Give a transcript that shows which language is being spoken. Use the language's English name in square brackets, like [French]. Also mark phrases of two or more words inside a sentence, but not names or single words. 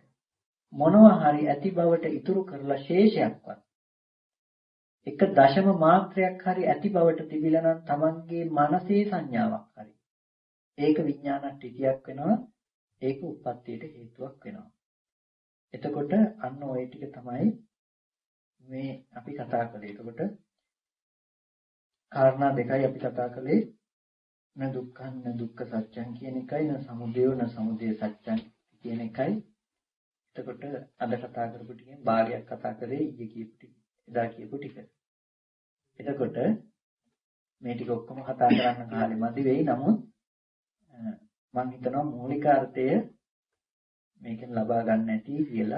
[Sinhala] මොනවා හරි ඇති බවට ඉතුරු කරලා ශේෂයක්වත් එක දශම මාත්‍රයක් හරි ඇති බවට තිබිලා නම් Tamanගේ මනසේ සංඥාවක් හරි ඒක විඥාන ටිකයක් වෙනවා. ඒක උප්පත්තියට හේතුවක් වෙනවා. එතකොට අන්න ওই ටික තමයි මේ අපි කතා කළේ. එතකොට කාරණා දෙකයි අපි කතා කළේ. [Pali] න දුක්ඛං න දුක්ඛ සත්‍යං [Sinhala] කියන එකයි [Pali] න සමුදයෝ න සමුදය සත්‍යං [Sinhala] කියන එකයි. එතකොට අද කතා කරපු ටිකෙන් භාගයක් කතා කරේ ඊයේ කියපු ටික. එදා කියපු ටික. එතකොට මේ ටික ඔක්කොම කතා කරන්න කාලෙ මදි වෙයි. නමුත් මම හිතනවා මූලික අර්ථය මේකෙන් ලබා ගන්න ඇති කියලා.